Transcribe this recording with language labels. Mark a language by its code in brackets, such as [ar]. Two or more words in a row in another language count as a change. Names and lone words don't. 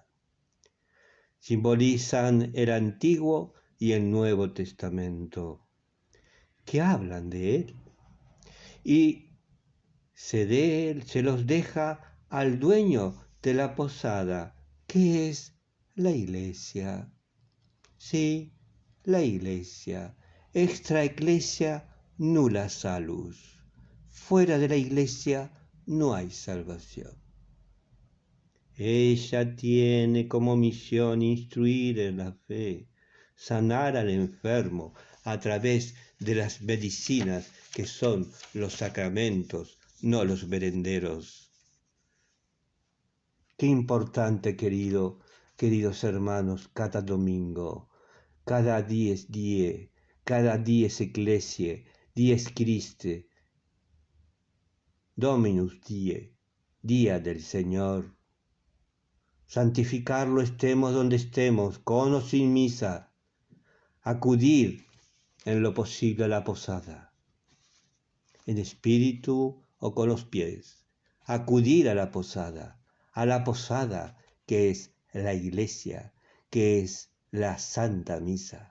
[es] Simbolizan el Antiguo y el Nuevo Testamento, que hablan de él. Y se los deja al dueño de la posada, que es la iglesia. Sí, la iglesia. [la] Extra ecclesia nulla salus. [es] Fuera de la iglesia no hay salvación. Ella tiene como misión instruir en la fe, sanar al enfermo a través de las medicinas que son los sacramentos, no los merenderos. Qué importante, queridos hermanos, cada domingo, cada [la] dies die, [es] cada [la] dies ecclesiae, dies Christi, Dominus die, [es] día del Señor. Santificarlo estemos donde estemos, con o sin misa, acudir en lo posible a la posada, en espíritu o con los pies, acudir a la posada que es la iglesia, que es la Santa Misa.